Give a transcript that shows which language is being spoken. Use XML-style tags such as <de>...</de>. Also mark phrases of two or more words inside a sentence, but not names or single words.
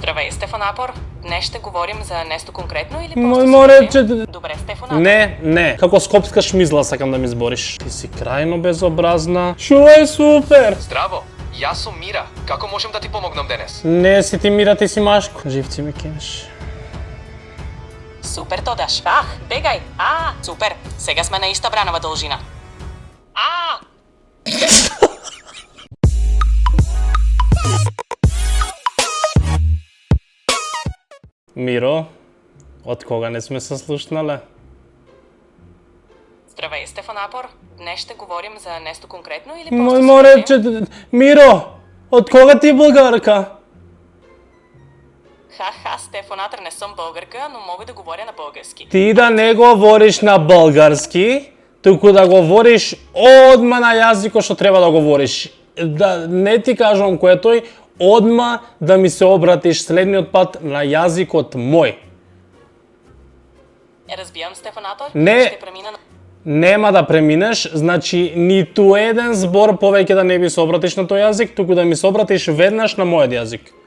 <bg>Здравей, Стефанапор. Днес ще говорим за нещо конкретно или Добре, Стефанапор. Не.</bg> <mk>Како скопска шмизла сакам да ми збориш. Ти си крајно безобразна. Шо е супер! Здраво, јас сум Мира. Како можем да ти помогнам денес? Не си ти Мира, ти си Машко. Живци ме кенеш. Супер Тодаш. Бегај. Супер. Сега сме на иста бранова должина. Миро, од кога не сме се слушнале?</mk> <bg>Здравей, Стефанапор. Днес ще говорим за нещо конкретно или</bg> <mk>Миро, од кога ти българка?</mk> <bg>Стефанатор, не съм българка, но мога да говоря на български.</bg> <mk>Ти да не говориш на български, туку да говориш одма на јазикот што треба да говориш. Да не ти кажувам кој е тој, одма да ми се обратиш следниот пат на јазикот мој.</mk> <bg>Разбирам, Стефанатор. Не. Ще премина на...</bg> <mk>Нема да преминеш, значи ниту еден збор повеќе да не ми се обратиш на тој јазик, туку да ми се обратиш веднаш на мојот јазик.</mk>